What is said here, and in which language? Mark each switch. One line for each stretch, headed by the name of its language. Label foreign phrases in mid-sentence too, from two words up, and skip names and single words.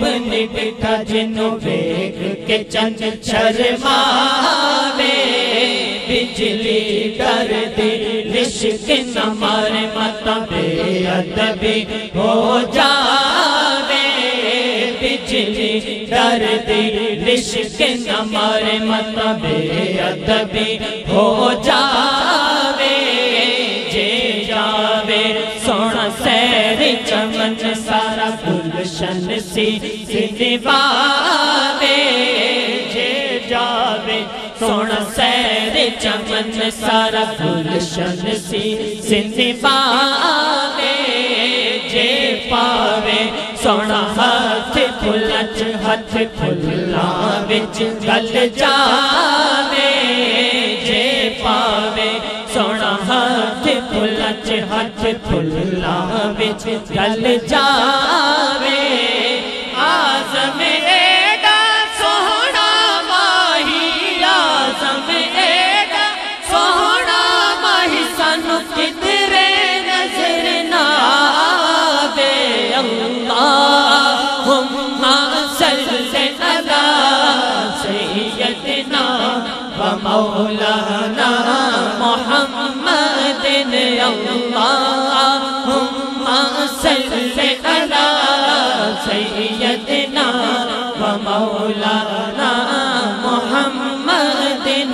Punjabi: ڈٹھا جن ویکھ کے چن شرماوے، بجلی ڈر دل عشق نہ مارے مت بے ادبی ہو جاوے، بجلی ڈر دل عشق نہ مارے مت بے ادبی ہو جاوے، جے جاوے سونا سیر چمن سارا گلشن سی نبھاوے، جے جاوے سونا سیر چمن سارا گلشن سی نبھاوے، جے پاوے سونا ہاتھ کھلا وچ گل جاوے، جے پاوے سونا ہاتھ کھلا وچ گل جاوے، آزم ایڈا سوہنا ماہی، آزم ایڈا سوہنا ماہی، سانو کدرے نظر نہ آوے،
Arabic: اللہم صلی علی سیدنا و مولانا محمد، اللہم صلی علی سیدنا و مولانا محمد،